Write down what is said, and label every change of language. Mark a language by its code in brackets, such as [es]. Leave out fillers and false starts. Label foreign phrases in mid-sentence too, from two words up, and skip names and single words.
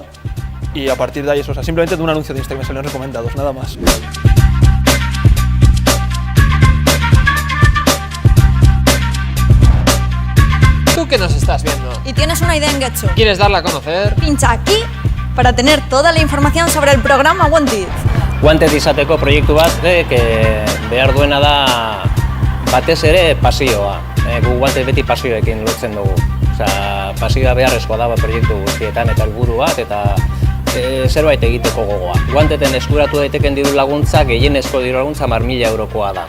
[es] Y a partir de ahí eso, o sea, simplemente de un anuncio de Instagram me salieron recomendados, nada más. Tú que nos estás viendo ¿Y tienes una idea en Getxo? ¿Quieres darla a conocer? Pincha aquí para tener toda la información sobre el programa Wanted. [eu] Wanted izateko proiektu bat que behar duena da batez ere pasioa. Gu Wanted beti pasioekin lotzen dugu. Osea, pasioa beharrezkoa da proiektu guztietan eta helburu bat eta zerbait egiteko gogoa. Wanteden eskuratu daiteken diru laguntza, gehienezko diru laguntza 10.000 eurokoa da.